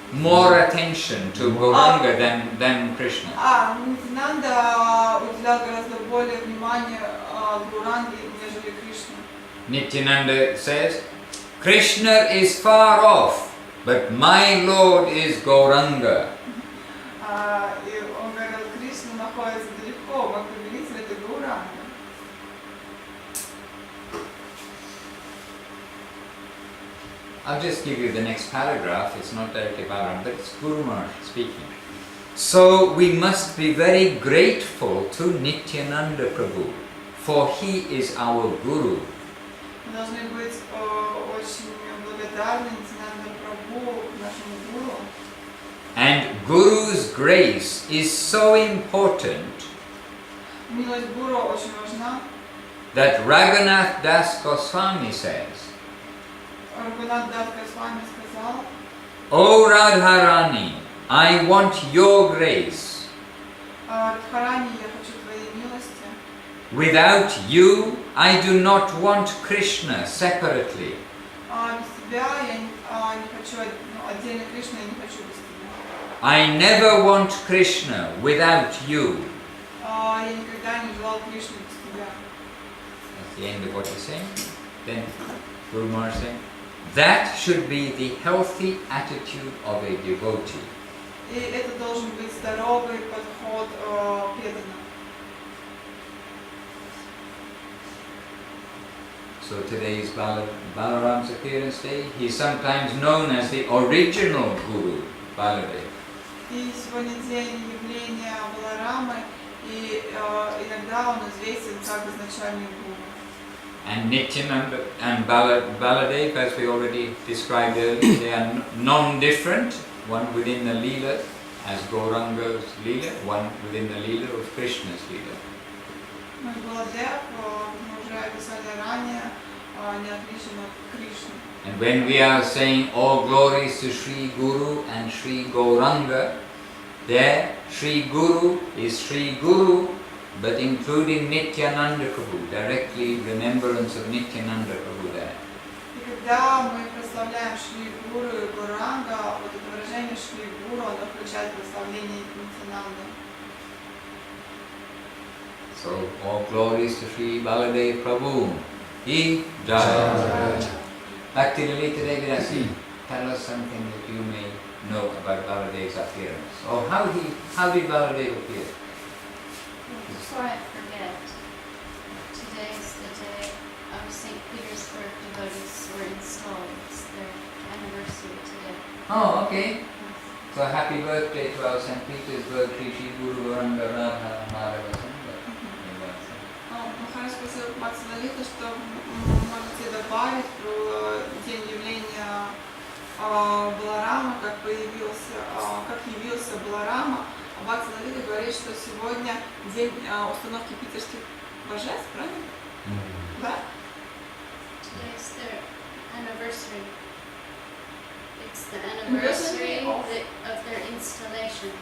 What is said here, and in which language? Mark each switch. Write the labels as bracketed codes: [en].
[en] More attention to Gauranga than Krishna. [ru] Нитянанда уделял гораздо более внимания Гауранге, нежели Кришне. [en] Nityananda says, Krishna is far off, but my Lord is Gauranga. [ru] И он говорил, Кришна находится далеко, мой повелитель это Гауранга. [en] I'll just give you the next paragraph. It's not directly Balaram, but it's Guru Maharaj speaking. So we must be very grateful to Nityananda Prabhu, for he is our Guru. [ru] Мы должны быть очень благодарны Нитянанда Прабху, нашему гуру. [en] And Guru's grace is so important [ru] Милость гуру очень важна. [en] that Raghunath Das Goswami says, [ru] Рагунат Дас Госвами сказал, [en] O Radharani, I want your grace. [ru] Радхарани, я хочу твоей милости. [en] Without you, I do not want Krishna separately. [ru] Без тебя я не хочу, отдельно Кришну я не хочу без тебя. [en] I never want Krishna without you. [ru] Я никогда не желал Кришну без тебя. [en] the end of what you're saying. Then Guru Maharaj saying, that should be the healthy attitude of a devotee. [ru] И это должен быть здоровый подход преданных. [en] So today's Balaram's appearance day, he is sometimes known as the original Guru, Baladeva. [ru] И сегодня день явления Баларамы, и иногда он известен как изначальный гуру. [en] And Nityananda and Baladeva, as we already described earlier, they are non-different, one within the Leela as Gauranga's Leela, one within the Leela of Krishna's Leela. [ru] Баладев, мы уже описали ранее, не отличен от Кришны. [en] And when we are saying all glories to Sri Guru and Sri Gauranga, there Sri Guru is Sri Guru, but including Nityananda Prabhu, directly remembrance of Nityananda Prabhu there. [ru] И когда мы прославляем Шри Гуру и Гуранга, вот это выражение Шри Гуру, оно включает прославление Нитянанды. [en] So all glories to Sri Baladev Prabhu. He Jai. Bhakti Lalita Devidasi, tell us something that you may know about Baladev's appearance. Or how did Baladev appear? Before I forget, today is the day of St. Petersburg devotees were installed. It's their anniversary today. Oh, okay. So happy birthday to our St. Petersburg Sri Guru Gauranga Radha Madhava Sangha. [ru] Махарадж спросил Бхакти Лалита, что можете добавить про день явления Баларама, как явился Баларама. Бхакти Лалита говорит, что сегодня день установки питерских божеств, правильно? Да? [en] Today is their anniversary. It's the anniversary of their installation.